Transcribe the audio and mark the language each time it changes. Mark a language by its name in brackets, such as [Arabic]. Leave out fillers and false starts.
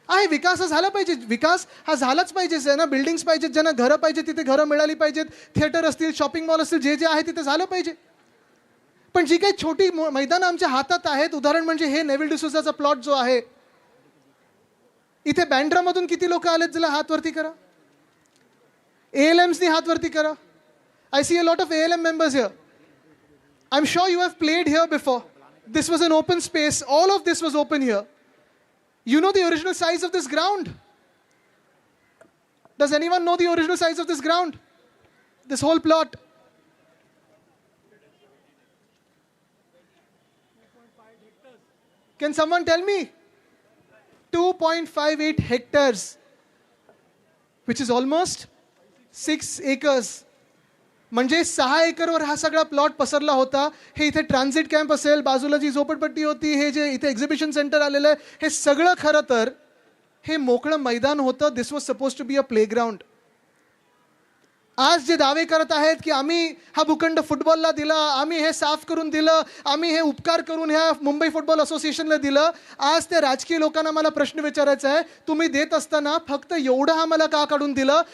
[Marathi] विकास हा झाला पाहिजे, विकास हा झालाच पाहिजे. ज्यांना बिल्डिंग्स पाहिजेत, ज्यांना घरं पाहिजे तिथे घरं मिळाली पाहिजेत, थिएटर असतील, शॉपिंग मॉल असतील, जे जे आहे तिथे झालं पाहिजे. पण जी काही छोटी मैदानं आमच्या हातात आहेत, उदाहरण म्हणजे हे नेव्हिल डिसोजाचा प्लॉट जो आहे, इथे बँड्रामधून किती लोक आलेत, जरा हात वरती करा. ALMsनी हात वरती करा. [English] I see a lot of ALM members here. I'm sure you have played here before. This was an open space. All of this was open here. You know the original size of this ground? Does anyone know the original size of this ground? This whole plot? Can someone tell me? 2.58 hectares, which is almost 6 acres. [Marathi] म्हणजे 6 एकरवर हा सगळा plot पसरला होता. हे इथे transit camp असेल, बाजूला जी झोपडपट्टी होती, हे जे इथे एक्झिबिशन सेंटर आलेलं आहे, हे सगळं खरं तर हे मोकळं मैदान होतं. [English] This was suppose to be a playground. [Marathi] आज जे दावे करत आहेत की आम्ही हा भूखंड फुटबॉलला दिला, आम्ही हे साफ करून दिलं, आम्ही हे उपकार करून ह्या मुंबई फुटबॉल असोसिएशनला दिलं, आज त्या राजकीय लोकांना मला प्रश्न विचारायचा आहे, तुम्ही देत असताना फक्त एवढं आम्हाला का काढून दिलं?